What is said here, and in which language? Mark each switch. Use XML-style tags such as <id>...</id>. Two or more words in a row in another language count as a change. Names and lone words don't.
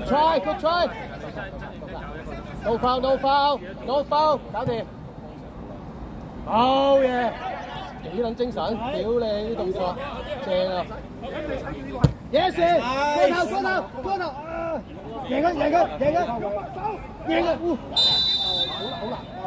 <en>try，good try。No foul，no foul，no foul，</en> <yue>搞掂。好嘢，幾撚精神，屌你啲動作，正啊 ！Yes， 過頭，贏啊！好難。</yue>